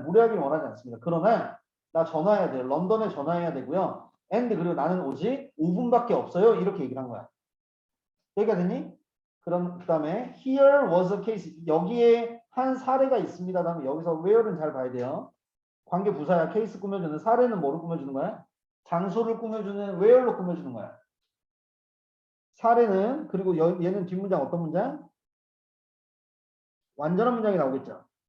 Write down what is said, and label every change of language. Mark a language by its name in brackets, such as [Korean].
[Korean] 무례하게 원하지 않습니다. 그러나 나 전화해야 돼요. 런던에 전화해야 되고요. and 그리고 나는 오직 5분밖에 없어요. 이렇게 얘기를 한 거야. 여기가 되니? 그 다음에 [English] here was a case. [Korean] 여기에 한 사례가 있습니다. 다음에 여기서 where는 잘 봐야 돼요. 관계 부사야. 케이스 꾸며주는 사례는 뭐로 꾸며주는 거야? 장소를 꾸며주는 where로 꾸며주는 거야. 사례는 그리고 얘는 뒷문장 어떤 문장? 완전한 문장이 나오겠죠.